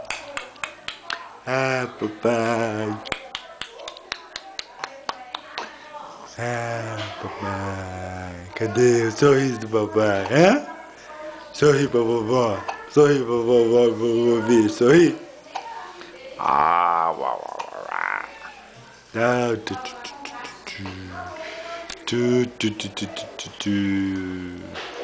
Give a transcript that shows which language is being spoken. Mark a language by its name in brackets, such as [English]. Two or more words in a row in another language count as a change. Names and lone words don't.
[Portuguese] Ah, papai. Ah, papai. Cadê o sorriso do papai? Hã? Sorri pra vovó. Sorri pra vovó, vovó ver. Sorri. Ah, uau, uau, uau. Ah, tu, tu, tu, tu, tu, tu, tu, tu, tu, tu, tu.